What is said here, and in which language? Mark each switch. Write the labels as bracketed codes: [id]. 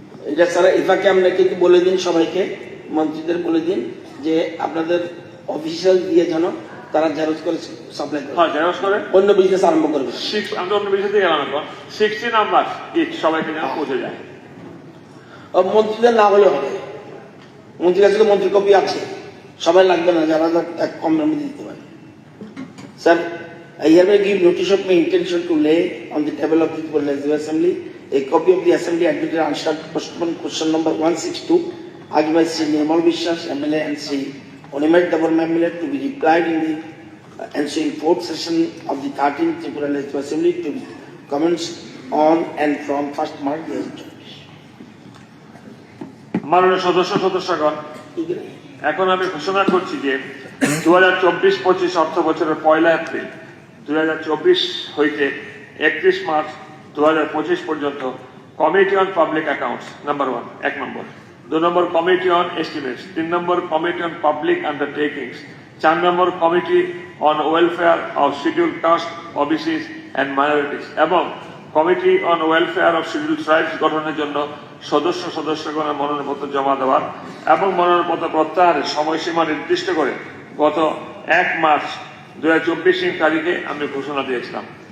[bn] এটা স্যার ইফাকে আমরা কিন্তু বলে দিন, সবাইকে মন্ত্রীদের বলে দিন যে আপনাদের অফিসিয়াল দিয়ে যেন তারা জেরক্স করে সাপ্লাই করে। হ্যাঁ, জেরক্স করে অন্য বিজনেস আরম্ভ করবে। আমরা অন্য বিষয় থেকে গেলাম এখন 60 নাম্বার ইট সবাইকে যেন পৌঁছে যায়। মন্ত্রীদের না হলে হবে, মন্ত্রীর কাছে তো মন্ত্রী কপি আছে, সবাই লাগবে না, যারা এক কম দামে দিতে পারে। [en] Sir, I hereby give notice of my intention to lay on the table of the Legislative Assembly a copy of the Assembly admitted answered postponed question number 162 asked by Sri Nirmal Vishwas MLA and Sri Onimet Devarma MLA to be replied in the ensuing fourth session of the 13th Tripura Legislative Assembly to be commenced on and from 1st March 2024. [bn] মাননীয় সদস্যগণ, এখন আমি ঘোষণা করছি যে 2024-25 অর্থ বছরের 1 April 2024 হইতে 31 March 2025 পর্যন্ত committee on public accounts number 1 এক নম্বর, 2 নম্বর committee on estimates, 3 number committee on public undertakings, 4 number committee on welfare of schedule caste, ওবিসিস and minorities এবং committee on welfare of schedule tribes গঠনের জন্য সদস্যগণের মনোনয়নপত্র জমা দেওয়ার এবং মনোনয়নপত্র প্রত্যাহারের সময়সীমা নির্দিষ্ট করে গত 1 মার্চ 2024 তারিখে আমি ঘোষণা দিয়েছিলাম।